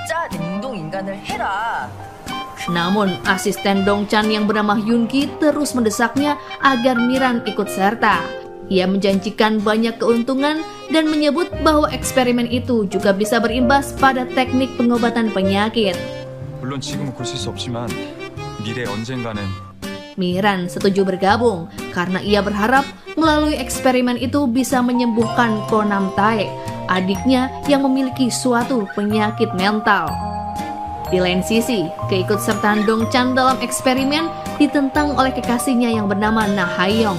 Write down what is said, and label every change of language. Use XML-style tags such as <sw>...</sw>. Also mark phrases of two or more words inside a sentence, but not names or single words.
<id>Namun, asisten Dong-chan yang bernama Yoon-gi terus mendesaknya agar Miran ikut serta. Ia menjanjikan banyak keuntungan dan menyebut bahwa eksperimen itu juga bisa berimbas pada teknik pengobatan penyakit.</id> <ko>물론 지금은 그럴 수 없지만 미래 언젠가는</ko> <id>Miran setuju bergabung karena ia berharap melalui eksperimen itu bisa menyembuhkan Ko Nam-tae, adiknya yang memiliki suatu penyakit mental. Di lain sisi, keikutsertaan Dong-chan dalam eksperimen ditentang oleh kekasihnya yang bernama Na Ha-young.</id>